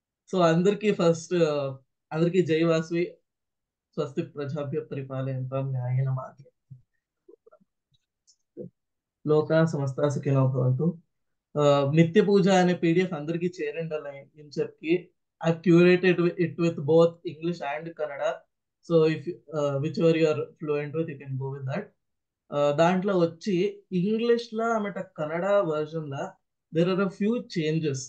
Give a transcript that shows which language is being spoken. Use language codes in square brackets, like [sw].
[te] So అందరికి first అందరికి జై వాసవి. [sa] స్వస్తి ప్రజాభ్య పరిపాలయంతాం న్యాయేన మార్గేణ లోకా సమస్తా సుఖినో భవంతు. [te] నిత్య పూజ అనే పీడిఎఫ్ అందరికి చేరండి అని చెప్పి [en] I've curated it with both English and Kannada. So if whichever you are fluent with, you can go with that. [te] దాంట్లో వచ్చి English law ఆమెట Kannada version law [en] there are a few changes.